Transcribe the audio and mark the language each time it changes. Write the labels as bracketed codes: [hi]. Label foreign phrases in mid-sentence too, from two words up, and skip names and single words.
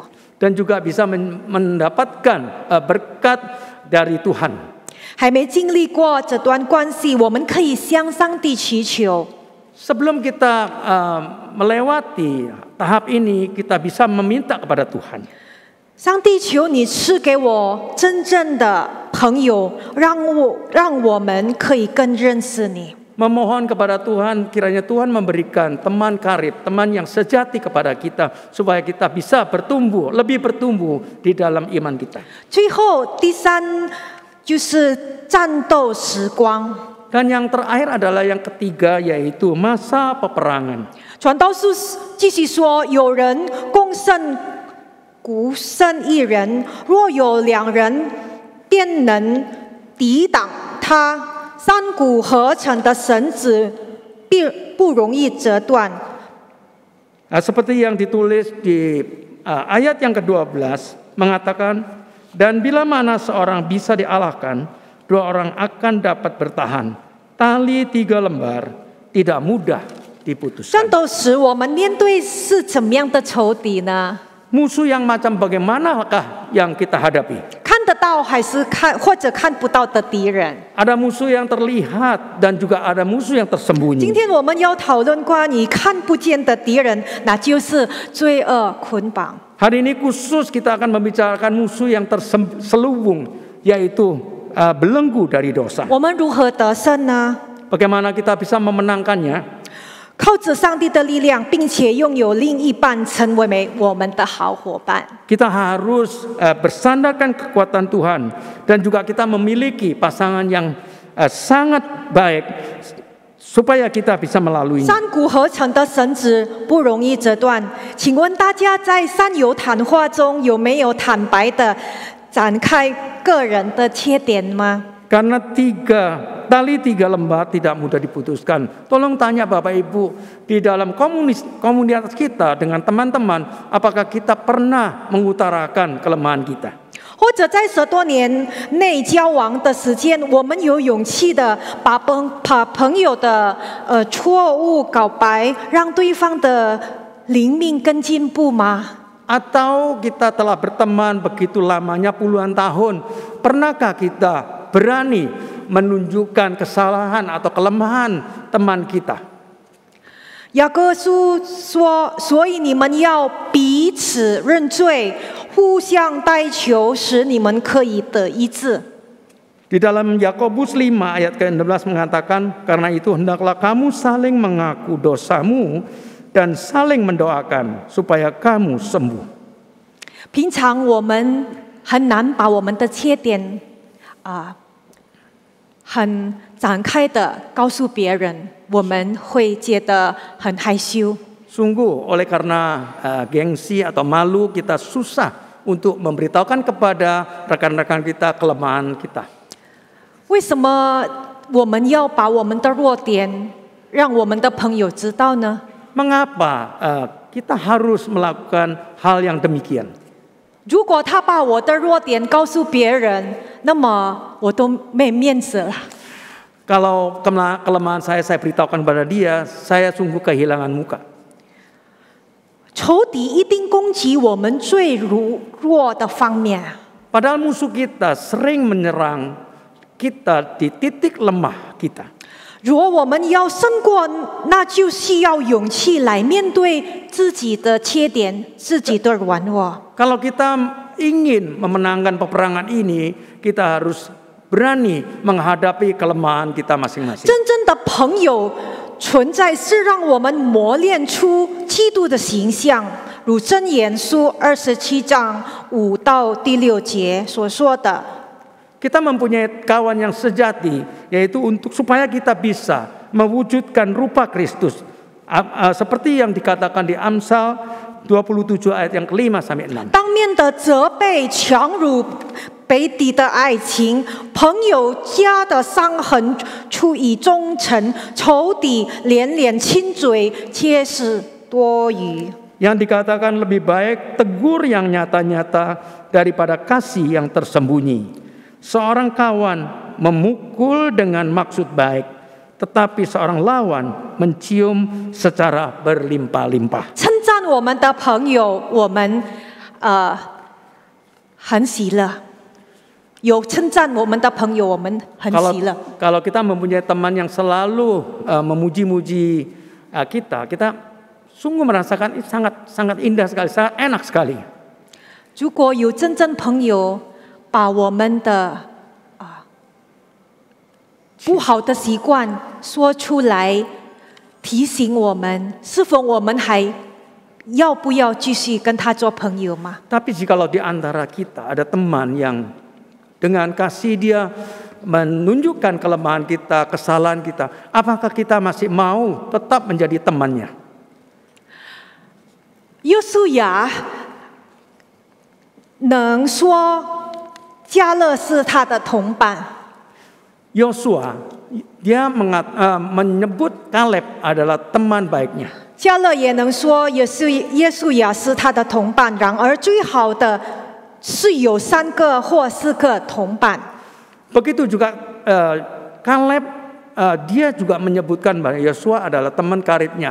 [id] Dan juga bisa mendapatkan berkat dari Tuhan. [zh] 还没经历过这段关系，我们可以向上帝祈求。 [id] Sebelum kita melewati tahap ini, kita bisa meminta kepada Tuhan. [zh] 上帝，求你赐给我真正的朋友，让我们可以更认识你。 [id] Memohon kepada Tuhan, kiranya Tuhan memberikan teman karib, teman yang sejati kepada kita, supaya kita bisa lebih bertumbuh di dalam iman kita. [zh] 最后，第3就是战斗时光。 [id] Dan yang terakhir adalah yang ketiga, yaitu masa peperangan. [zh] 传道书继续说：“有人攻胜，孤胜一人；若有2人，便能抵挡他。3股合成的绳子，并不容易折断。” [id] Seperti yang ditulis di ayat yang ke-12 mengatakan, dan bila mana seorang bisa dialahkan, 2 orang akan dapat bertahan. Tali 3 lembar tidak mudah diputuskan. [zh] 战斗时，我们面对是怎么样的仇敌呢？ [id] Musuh yang macam bagaimanakah yang kita hadapi? [zh] 看得到还是或者看不到的敌人？ [id] Ada musuh yang terlihat dan juga ada musuh yang [zh] 今 [id] tersembunyi. [zh] 天我们要讨论关于看不见的敌人，那就是罪恶捆绑。 [id] Hari ini khusus kita akan membicarakan musuh yang terselubung, yaitu belenggu dari dosa. [zh] 我们如何得胜呢？ [id] Bagaimana kita bisa memenangkannya? [zh] 靠着上帝的力量，并且拥有另一半成为我们的好伙伴。 [id] Kita harus bersandarkan kekuatan Tuhan dan juga kita memiliki pasangan yang sangat baik supaya kita bisa melaluinya. [zh] 3 股合成的绳子不容易折断。请问大家在三友谈话中有没有坦白的展开个人的缺点吗？ [id] Karena 3 tali 3 lembar tidak mudah diputuskan. Tolong tanya Bapak Ibu, di dalam komunitas kita dengan teman-teman, apakah kita pernah mengutarakan kelemahan kita? [zh] 或者在10多年内交往的时间，我们有勇气的把朋友的错误告白，让对方的灵命更进步吗？ [id] Atau kita telah berteman begitu lamanya puluhan tahun, pernahkah kita berani menunjukkan kesalahan atau kelemahan teman kita? [zh] 雅各书说：“所以你们要彼此认罪，互相代求，使你们可以得医治。” [id] Di dalam Yakobus 5 ayat ke-16 mengatakan, karena itu hendaklah kamu saling mengaku dosamu dan saling mendoakan supaya kamu sembuh. [zh] 平常我们很难把我们的缺点很展开的告诉别人，我们会觉得很害羞。 [id] Sungguh oleh karena gengsi atau malu kita susah untuk memberitahukan kepada rekan-rekan kita kelemahan kita. [zh] 为什么我们要把我们的弱点让我们的朋友知道呢？ [id] Mengapa kita harus melakukan hal yang demikian? [zh] 如果他把我的弱点告诉别人，那么我都没面子了。 [id] Kalau kelemahan saya beritahukan kepada dia, saya sungguh kehilangan muka. [zh] 仇敌一定攻击我们最弱的方面。 [id] Padahal musuh kita sering menyerang kita di titik lemah kita. [zh] 如果我们要胜过，那就需要勇气来面对自己的缺点、自己的软弱。 [id] Kalau kita ingin memenangkan peperangan ini, kita harus berani menghadapi kelemahan kita masing-masing. [zh] 真正的朋友存在是让我们磨练出基督的形象，如箴言书27章5到第6节所说的。 [id] Kita mempunyai kawan yang sejati, yaitu supaya kita bisa mewujudkan rupa Kristus, seperti yang dikatakan di Amsal 27 ayat yang ke-5 sampai 6. [zh] 当面的责备强如北底的爱情，朋友家的伤痕出于忠诚，仇敌连连亲嘴，皆是多余。 [id] Yang dikatakan lebih baik tegur yang nyata-nyata daripada kasih yang tersembunyi. Seorang kawan memukul dengan maksud baik, tetapi seorang lawan mencium secara berlimpah-limpah. [zh] 称赞我们的朋友，我们很喜乐。有称赞我们的朋友，我们很喜乐。 [id] Kalau kita mempunyai teman yang selalu memuji-muji kita sungguh merasakan sangat indah sekali, sangat enak sekali. [zh] 如果有真正朋友把我们的不好的习惯说出来，提醒我们，是否我们还要不要继续跟他做朋友吗？ [id] Tapi jikalau di antara kita ada teman yang dengan kasih dia menunjukkan kelemahan kita, kesalahan kita, apakah kita masih mau tetap menjadi temannya? [zh] 约书亚能说迦勒是他的同伴， [id] Yosua dia menyebut Kaleb adalah teman baiknya. [zh] 迦勒也能说约书亚是他的同伴。然而最好的是有3个或4个同伴。 [id] Begitu juga Kaleb, dia juga menyebutkan bahwa Yosua adalah teman karibnya.